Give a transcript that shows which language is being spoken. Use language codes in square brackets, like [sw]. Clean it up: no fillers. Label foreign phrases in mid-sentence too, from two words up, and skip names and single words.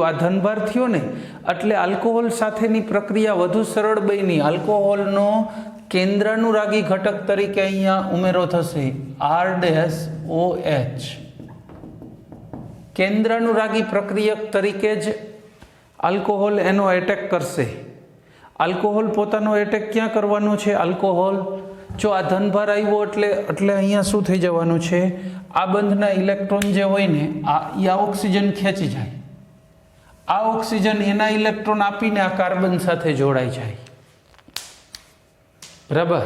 [gu] આ ધનભાર થયો ને એટલે આલ્કોહોલ સાથેની પ્રક્રિયા વધુ સરળ બની। આલ્કોહોલનો કેન્દ્રાનુરાગી ઘટક તરીકે અહીંયા ઉમેરો થશે, ROH કેન્દ્રાનુરાગી પ્રક્રિયક તરીકે જ આલ્કોહોલ એનો એટેક કરશે। આલ્કોહોલ પોતાનો એટેક ક્યાં કરવાનો છે? आल्कोहोल જો આ ધનભાર આવ્યો એટલે અહીંયા શું થઈ જવાનું છે, આ બંધના ઇલેક્ટ્રોન જે હોય ને આ ઓક્સિજન ખેંચી જાય, આ ઓક્સિજન એના ઇલેક્ટ્રોન આપીને આ કાર્બન સાથે જોડાઈ જાય, બરાબર.